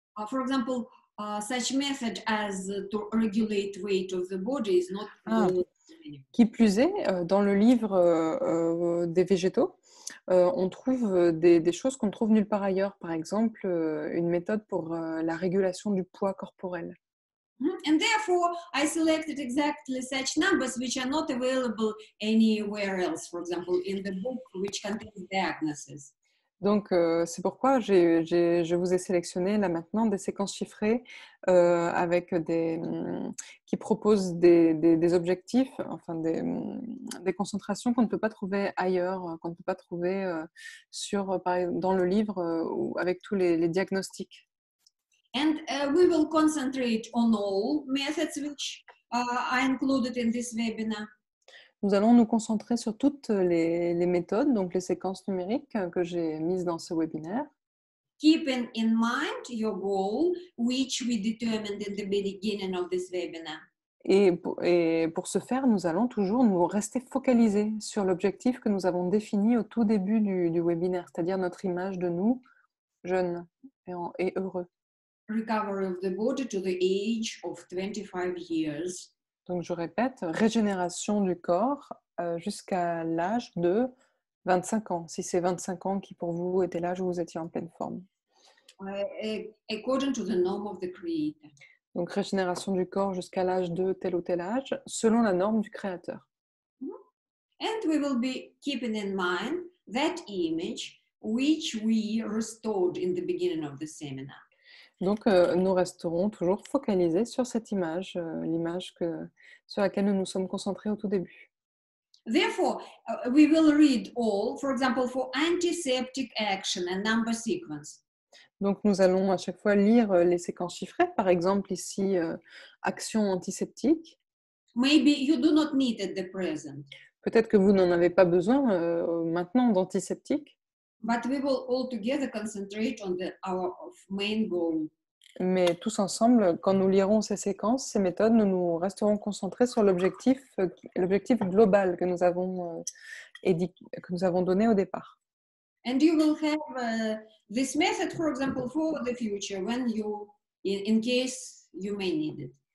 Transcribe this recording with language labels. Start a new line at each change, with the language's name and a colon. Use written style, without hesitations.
English: For example, such method as to regulate weight of the body is not available.
French: Qui plus est, dans le livre des végétaux, on trouve des choses qu'on ne trouve nulle part ailleurs. Par exemple, une méthode pour la régulation du poids corporel.
English: And therefore, I selected exactly such numbers which are not available anywhere else, for example, in the book which contains diagnosis.
French: Donc, c'est pourquoi je vous ai sélectionné là maintenant des séquences chiffrées avec qui proposent des objectifs, enfin des concentrations qu'on ne peut pas trouver ailleurs, qu'on ne peut pas trouver dans le livre ou avec tous les diagnostics.
English: And we will concentrate on all methods which are included in this webinar.
French: Nous allons nous concentrer sur toutes les méthodes, donc les séquences numériques que j'ai mises dans ce webinaire.
English: Keeping in mind your goal, which we determined in the beginning of this webinar.
French: Et pour ce faire, nous allons toujours nous rester focalisés sur l'objectif que nous avons défini au tout début du webinaire, c'est-à-dire notre image de nous, jeunes et heureux.
English: Recovery of the body to the age of 25 years.
French: Donc, je répète, régénération du corps jusqu'à l'âge de 25 ans, si c'est 25 ans qui pour vous était l'âge où vous étiez en pleine forme.
English: According to the norm of the Creator.
French: Donc, régénération du corps jusqu'à l'âge de tel ou tel âge, selon la norme du Créateur.
English: And we will be keeping in mind that image which we restored in the beginning of the seminar.
French: Donc, nous resterons toujours focalisés sur cette image, l'image sur laquelle nous nous sommes concentrés au tout début.
English: Therefore, we will read all, for example, for antiseptic action and number sequence.
French: Donc, nous allons à chaque fois lire les séquences chiffrées, par exemple ici, action antiseptique.
English: Maybe you do not need at the present.
French: Peut-être que vous n'en avez pas besoin maintenant d'antiseptique.
English: But we will all together concentrate on our main goal.
French: Mais tous ensemble, quand nous lirons ces séquences, ces méthodes, nous resterons concentrés sur l'objectif global que nous avons donné au départ.
English: And you will have this method, for example, for the future, when you, in case you may need it.